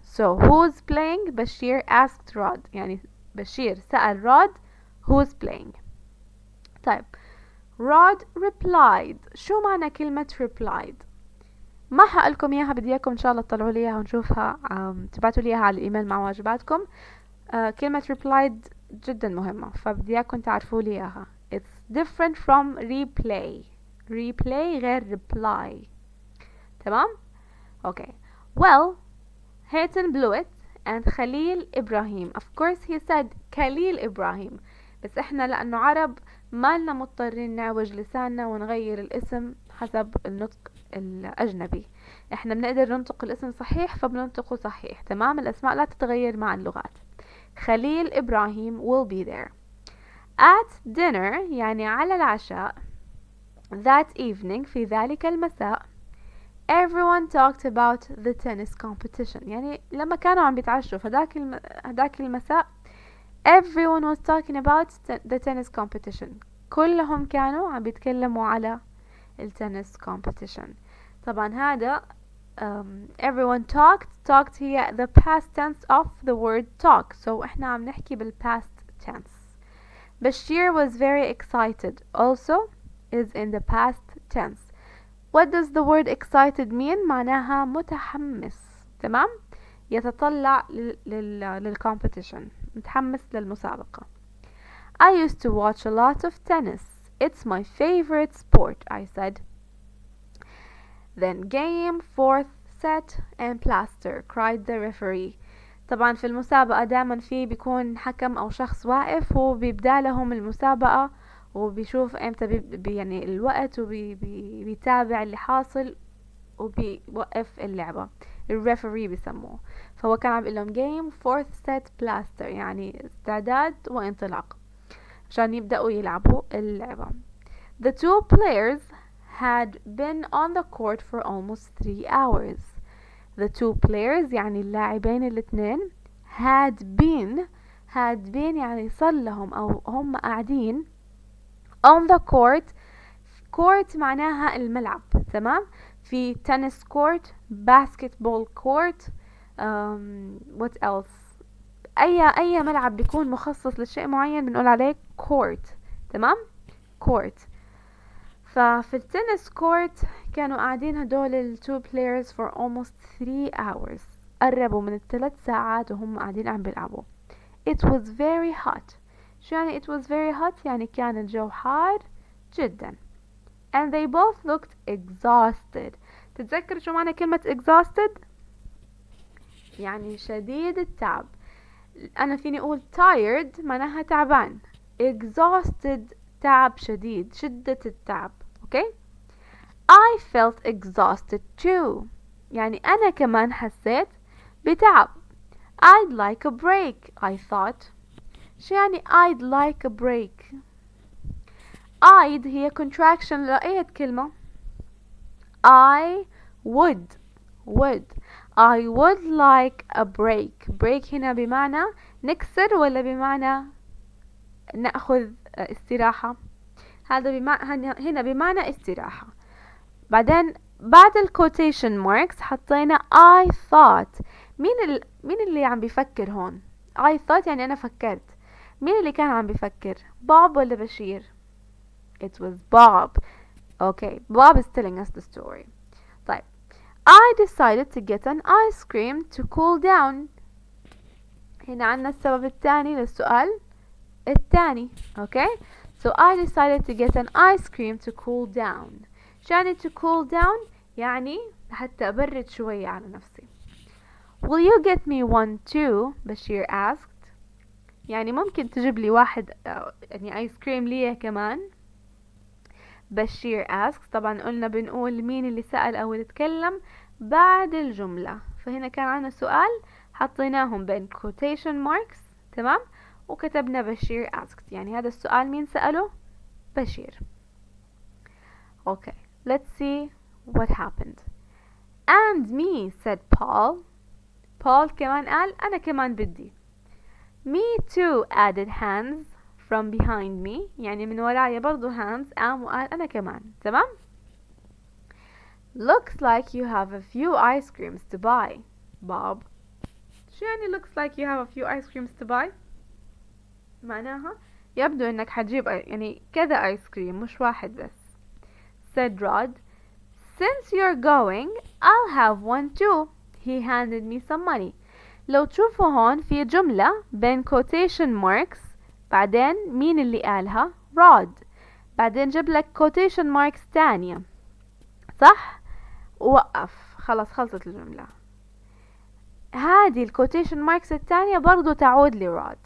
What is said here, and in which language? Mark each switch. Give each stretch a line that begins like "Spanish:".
English: So who's playing؟ بشير asked Rod.
Arabic: يعني بشير سأل رود
English: who's playing. طيب Rod replied.
Arabic: شو معنى كلمة replied؟ ما حقلكم اياها، بدي اياكم ان شاء الله تطلعوا لي اياها ونشوفها، تبعتوا لي اياها على الايميل مع واجباتكم. كلمة replied جدا مهمة فبدي اياكم تعرفوا لي اياها.
English: It's different from replay. replay غير reply. تمام؟ okay. well Hayton blew it and Khalil Ibrahim. Of course he said Khalil Ibrahim
Arabic: بس احنا لانه عرب ما لنا مضطرين نعوج لساننا ونغير الاسم حسب النطق الاجنبي. احنا بنقدر ننطق الاسم صحيح فبننطقه صحيح. تمام؟ الاسماء لا تتغير مع اللغات.
English: Khalil Ibrahim will be there at dinner
Arabic: يعني على العشاء.
English: That evening
Arabic: في ذلك المساء
English: everyone talked about the tennis competition.
Arabic: يعني لما كانوا عم بيتعشوا هداك المساء
English: everyone was talking about the tennis competition.
Arabic: كلهم كانوا عم بيتكلموا على التنس competition. طبعا هذا
English: everyone talked هي the past tense of the word talk. So
Arabic: احنا عم نحكي
English: past tense. Bashir was very excited also is in the past tense. What does the word excited mean؟
Arabic: معناها متحمس. تمام؟ يتطلع للcompetition، متحمس للمسابقة.
English: I used to watch a lot of tennis. It's my favorite sport, I said. Then game, fourth set and plaster, cried the referee.
Arabic: طبعا في المسابقة دائما في بيكون حكم أو شخص واقف هو بيبدأ لهم المسابقة وبيشوف امتى يعني الوقت وبيتابع اللي حاصل وبيوقف اللعبة. الريفري بيسموه. فهو كان عم بيقول لهم
English: game fourth set plaster
Arabic: يعني استعداد وانطلاق عشان يبدأوا يلعبوا اللعبة.
English: The two players had been on the court for almost 3 hours. The two players
Arabic: يعني اللاعبين الاثنين
English: had been
Arabic: يعني صار لهم أو هم قاعدين
English: on the court
Arabic: معناها الملعب. تمام؟ في
English: tennis court, basketball court, what else
Arabic: أي ملعب بيكون مخصص لشيء معين بنقول عليه court. تمام، court. ففي التنس كورت كانوا قاعدين هدول ال
English: two players for almost 3 hours.
Arabic: قربوا من ال3 ساعات وهم قاعدين عم بيلعبوا.
English: It was very hot.
Arabic: شو يعني
English: it was very hot؟
Arabic: يعني كان الجو حار جدا.
English: And they both looked exhausted.
Arabic: تتذكر شو معنى كلمة exhausted؟ يعني شديد التعب. أنا فيني أقول tired معناها تعبان. exhausted تعب شديد، شدة التعب.
English: Okay. I felt exhausted too.
Arabic: يعني أنا كمان حسيت بتعب.
English: I'd like a break I thought.
Arabic: شو يعني
English: I'd like a break؟ I'd هي contraction
Arabic: لأي كلمة.
English: I would I would like a break
Arabic: هنا بمعنى نكسر ولا بمعنى نأخذ استراحة؟ هذا هنا بمعنى استراحة. بعدين بعد ال quotation marks حطينا I thought. مين اللي عم بيفكر هون؟
English: I thought
Arabic: يعني أنا فكرت. مين اللي كان عم بيفكر؟ بوب ولا بشير؟
English: It was Bob. Okay, Bob is telling us the story.
Arabic: طيب.
English: I decided to get an ice cream to cool down.
Arabic: هنا عنا السبب الثاني للسؤال الثاني.
English: Okay, so I decided to get an ice cream to cool down.
Arabic: شو يعني to cool down؟ يعني حتى أبرد شوية على نفسي.
English: Will you get me one too? بشير asked.
Arabic: يعني ممكن تجيب لي واحد يعني آيس كريم لي كمان.
English: بشير asked.
Arabic: طبعا قلنا بنقول مين اللي سأل أو اللي تكلم بعد الجملة. فهنا كان عنا سؤال حطيناهم بين quotation marks. تمام، وكتبنا بشير asked. يعني هذا السؤال مين سأله؟ بشير.
English: Okay, let's see what happened. And me, said Paul.
Arabic: Paul كمان قال أنا كمان بدي.
English: Me too, added Hans from behind me.
Arabic: يعني من ورايا برضو Hans قام وقال أنا كمان. تمام.
English: Looks like you have a few ice creams to buy, Bob.
Arabic: شو يعني
English: looks like you have a few ice creams to buy؟
Arabic: معناها يبدو إنك حتجيب يعني كذا آيس كريم مش واحد بس.
English: Said Rod. Since you're going, I'll have one too. He handed me some money.
Arabic: لو تشوفوا هون في جملة بين quotation marks. بعدين مين اللي قالها؟ Rod. بعدين جاب لك quotation marks تانية. صح؟ وقف. خلاص خلصت الجملة. هذه quotation marks التانية برضو تعود لرود.